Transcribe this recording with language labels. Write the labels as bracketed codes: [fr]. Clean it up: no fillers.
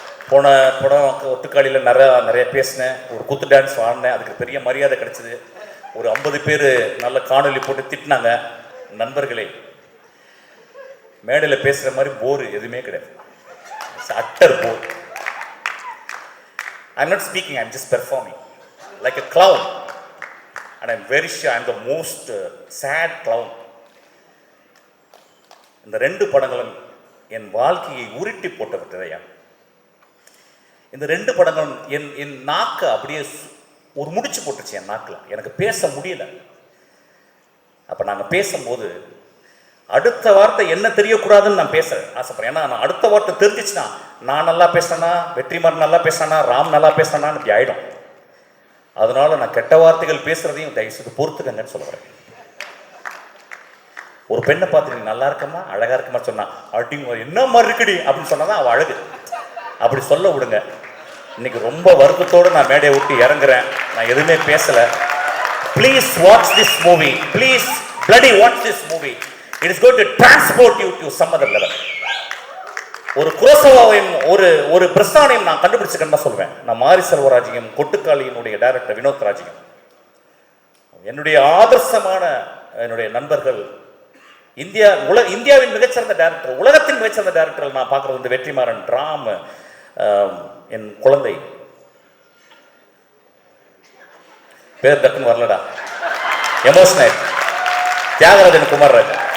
[ta] போன படம் ஒத்துக்காளியில் நிறைய பேசினேன், ஒரு குத்து டான்ஸ் ஆடினேன், அதுக்கு பெரிய மரியாதை கிடச்சிது. ஒரு 50 பேர் நல்ல காணொலி போட்டு திட்டினாங்க. நண்பர்களே, மேடையில் பேசுகிற மாதிரி போர் எதுவுமே கிடையாது. Utter bore. [en] I am not speaking, I am just performing like a clown. And I'm very sure I'm the most sad clown. [ta] இந்த 2 படங்களும் என் வாழ்க்கையை உருட்டி போட்டு விட்டதையா. இந்த 2 படங்களும் என் நாக்கை அப்படியே ஒரு முடிச்சு போட்டுச்சு என் நாக்கில். எனக்கு பேச முடியல. அப்போ நாங்கள் பேசும்போது அடுத்த வார்த்தை என்ன தெரியக்கூடாதுன்னு நான் பேச ஆசைப்படுறேன். ஏன்னா நான் அடுத்த வார்த்தை தெரிஞ்சிச்சுன்னா நான் நல்லா பேசுறேன்னா, வெற்றிமாறன் நல்லா பேசுறேன்னா, ராம் நல்லா பேசுறேன்னா இப்படி ஆகிடும். அதனால நான் கெட்ட வார்த்தைகள் பேசுறதையும் தயவுசெய்து பொறுத்துக்கங்கன்னு சொல்லுறேன். ஒரு பெண்ணை பார்த்து நீ நல்லா இருக்கமா, அழகா இருக்கமா சொன்னா அப்படிங்க என்ன மாதிரி இருக்குடி அப்படின்னு சொன்னாதான் அவள் அழகு. அப்படி சொல்ல விடுங்க. இன்னைக்கு ரொம்ப வருத்தத்தோடு நான் மேடையை விட்டு இறங்குறேன். நான் எதுவுமே பேசலை. [en] Please watch this movie. Please bloody watch this movie. It is going to transport you to some other level. [ta] ஒரு குரோசவாவையும் ஒரு பிரஸ்தானையும் நான் கண்டுபிடிச்சிக்கன்னு தான் சொல்வேன். நான் மாரி செல்வராஜையும் கொட்டுக்காளியினுடைய டைரக்டர் வினோத் ராஜையும் என்னுடைய ஆதர்சமான என்னுடைய நண்பர்கள். இந்தியாவின் மிகச்சிறந்த டைரக்டர், உலகத்தின் மிகச்சிறந்த டைரக்டர் நான் பார்க்குறது வந்து வெற்றிமாறன், ராம், என் குழந்தை பேர் டக்குன்னு வரலடா, எமோஷனல் தியாகராஜன் குமார்ராஜ்.